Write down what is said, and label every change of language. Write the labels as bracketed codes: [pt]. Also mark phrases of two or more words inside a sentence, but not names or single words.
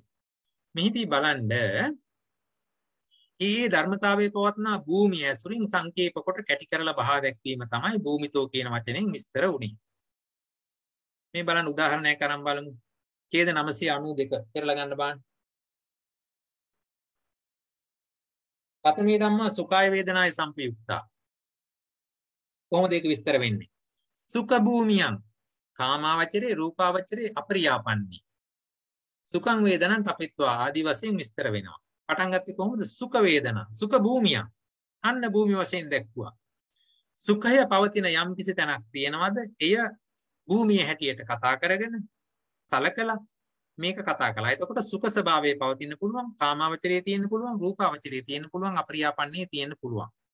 [si] මෙහිදී බලන්න ඒ ධර්මතාවයේ පවත්නා භූමිය ඇසුරින් සංකේප කොට කැටි කරලා බහා දැක්වීම තමයි භූමිතෝ කියන වචනෙන් විස්තර වුනේ. මේ බලන්න උදාහරණයක් අරන් බලමු. ඡේද 992 කරලා ගන්න බලන්න. [pi] පතමේ ධම්මා සුඛාය වේදනාය සම්පයුක්තා. [si] කොහොමද ඒක විස්තර වෙන්නේ? [pi] සුඛ භූමියං කාමාවචරේ රූපාවචරේ අපරියාපන්නී. සුඛං වේදනං තපිත්වා [si] ආදි වශයෙන් විස්තර වෙනවා. පටන් ගත්තේ කොහොමද? [pi] සුඛ වේදනා සුඛ භූමියං [si] අන්න භූමිය වශයෙන් දැක්වුවා. සුඛය පවතින යම් කිසි තැනක් තියෙනවද? එය භූමිය හැටියට කතා කරගෙන සලකලා මේක කතා කළා. එතකොට සුඛ ස්වභාවයේ පවතින්න පුළුවන්, කාමාවචරයේ තියෙන්න පුළුවන්, රූපාවචරයේ තියෙන්න පුළුවන්, අපරියාපන්නයේ තියෙන්න පුළුවන්.